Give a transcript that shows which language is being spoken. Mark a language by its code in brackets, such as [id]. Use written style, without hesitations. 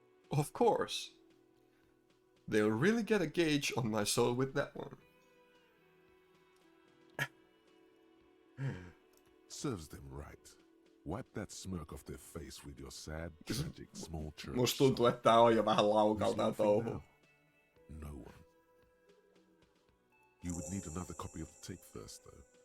[en] Of course. They'll really get a gauge on my soul with that one. Serves them right. Wipe that smirk off their face with your sad, tragic small church [fi] Musta tuntuu, että tää on jo vähän laukalta tää touhu. [en] No one. You would need another copy of the tape first, though.